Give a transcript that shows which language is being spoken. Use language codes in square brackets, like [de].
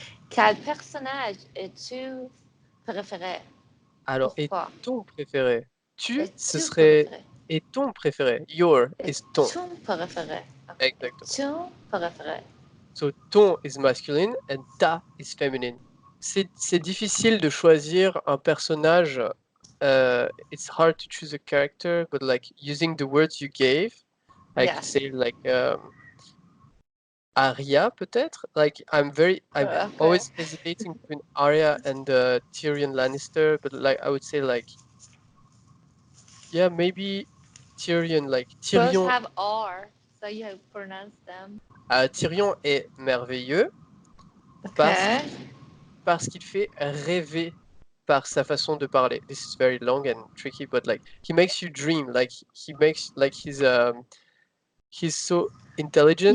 [fr] Quel personnage es-tu préféré? Alors, pourquoi? Et ton préféré? Ce serait et ton préféré. [en] Your is ton. [fr] Ton préféré. Okay. Exactement. Ton préféré. [en] So ton is masculine and ta is feminine. [fr] C'est difficile de choisir un personnage. [en] It's hard to choose a character, but like using the words you gave, I could say like Arya peut-être. Like I'm always hesitating between Arya and Tyrion Lannister, but like I would say like yeah, maybe Tyrion, like Tyrion. Both have R, so you have pronounced them. [fr] Tyrion est merveilleux parce qu'il fait rêver par sa façon de parler. [en] This is very long and tricky, but like he makes you dream. Like he makes like he's so intelligent.